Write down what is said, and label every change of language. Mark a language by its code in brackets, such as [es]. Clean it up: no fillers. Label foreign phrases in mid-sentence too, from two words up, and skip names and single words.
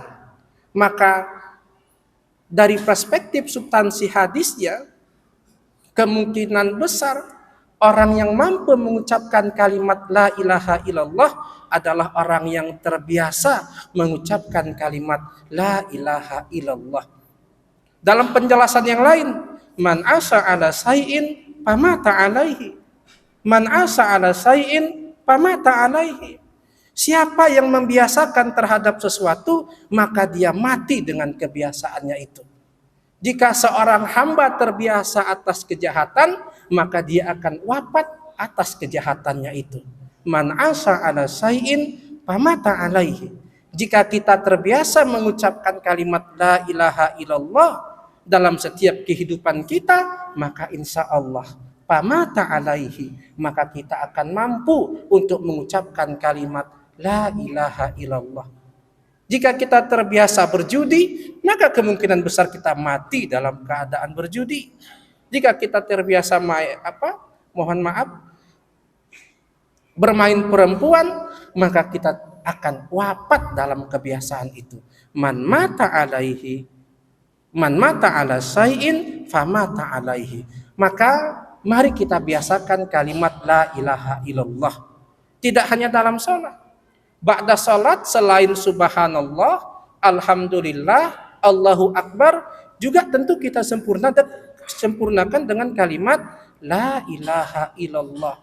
[id] Maka dari perspektif substansi hadisnya, kemungkinan besar orang yang mampu mengucapkan kalimat [ar] لا إله إلا الله [id] adalah orang yang terbiasa mengucapkan kalimat [ar] لا إله إلا الله. [id] Dalam penjelasan yang lain, [ar] من عاش على شيء فمات عليه. من عاش على شيء فمات عليه. [id] Siapa yang membiasakan terhadap sesuatu, maka dia mati dengan kebiasaannya itu. Jika seorang hamba terbiasa atas kejahatan, maka dia akan wafat atas kejahatannya itu. [ar] من عاش على شيء فمات عليه. [id] Jika kita terbiasa mengucapkan kalimat [ar] لا إله إلا الله [id] dalam setiap kehidupan kita, maka [ar] إن شاء الله فمات عليه, [id] maka kita akan mampu untuk mengucapkan kalimat [ar] لا إله إلا الله. [id] Jika kita terbiasa berjudi, maka kemungkinan besar kita mati dalam keadaan berjudi. Jika kita terbiasa bermain perempuan, maka kita akan wafat dalam kebiasaan itu. [ar] من مات على شيء فمات عليه. [id] Maka mari kita biasakan kalimat [ar] لا إله إلا الله. [id] Tidak hanya dalam sholat. Ba'da salat selain [ar] سبحان الله، الحمد لله، الله أكبر, [id] juga tentu kita sempurnakan dengan kalimat [ar] لا إله إلا الله.